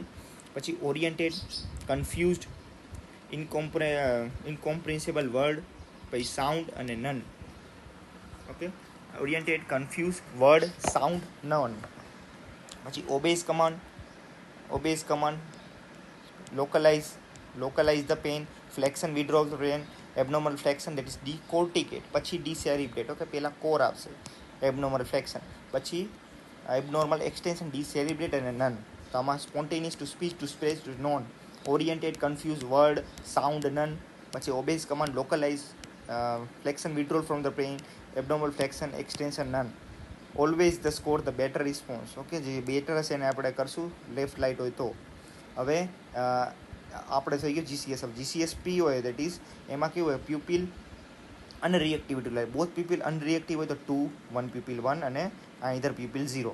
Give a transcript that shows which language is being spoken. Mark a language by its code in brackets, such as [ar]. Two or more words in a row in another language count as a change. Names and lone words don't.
[en] પછી oriented, confused, incomprehensible word, પછી સાઉન્ડ અને નન. okay, oriented, confuse, word, sound, none. પછી obeys command, localize the pain, flexion withdrawal pain, abnormal flexion that is decorticate, [gu] પછી decerebrate. ઓકે, પહેલાં કોર આવશે, [en] abnormal flexion, પછી abnormal extension, decerebrate અને નન. [gu] તો આમાં [en] spontaneous, to speech, to space, to non, oriented, confused, word, sound, none. પછી obey's command, localize, flexion withdrawal from the pain, abnormal flexion, extension, none. always the score the better response. [gu] ઓકે, જે બેટર હશે એને આપણે કરશું [en] left light [gu] હોય તો. હવે આપણે થઈ ગયું GCSP હોય [en] that is [gu] એમાં કેવું હોય? [en] pupil unreactivity like both pupil unreactive [gu] હોય તો [en] 2, 1 પ્યુપિલ 1 અને either pupil 0.